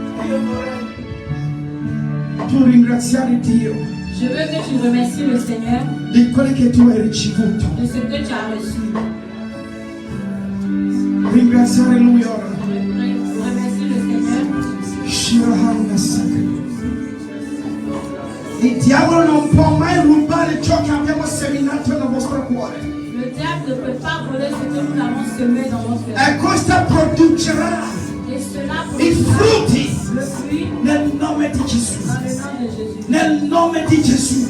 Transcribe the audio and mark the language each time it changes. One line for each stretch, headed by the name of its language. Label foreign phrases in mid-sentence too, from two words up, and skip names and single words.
Italian: Tu ringraziare Dio
French: Je Je veux que tu remercies le Seigneur
Italian: di quello che tu hai ricevuto.
French: de ce que tu as reçu.
Italian: Ringraziare Lui ora.
French: Remercie le Seigneur. Shirahana Saka.
Italian: Il diavolo non può mai rubare ciò che abbiamo seminato nel vostro cuore.
French: Le diable ne peut pas voler ce que nous avons semé dans notre cœur.
Italian: E questo producerà
French: Et cela
Italian: i frutti
French: le fruit
Italian: nel nome di Gesù.
French: dans le nom de Jésus.
Italian: Nel nome di Gesù.